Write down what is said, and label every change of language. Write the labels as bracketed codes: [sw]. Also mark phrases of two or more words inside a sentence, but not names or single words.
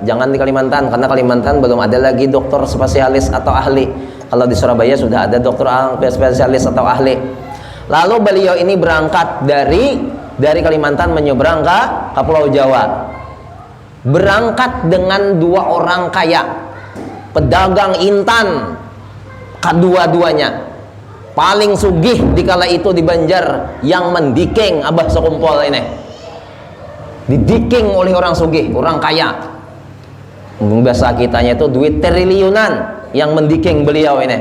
[bjn] Jangan di Kalimantan karena Kalimantan belum ada lagi dokter spesialis atau ahli. Kalau di Surabaya sudah ada dokter spesialis atau ahli. Lalu beliau ini berangkat dari Kalimantan menyeberang ke Pulau Jawa. Berangkat dengan 2 orang kaya, pedagang intan, kedua-duanya. Paling sugih di kala itu di Banjar yang mendiking Abah Sokumpol ini. Didiking oleh orang sugih, orang kaya. Bahasa kitanya itu duit triliunan yang mendiking beliau ini.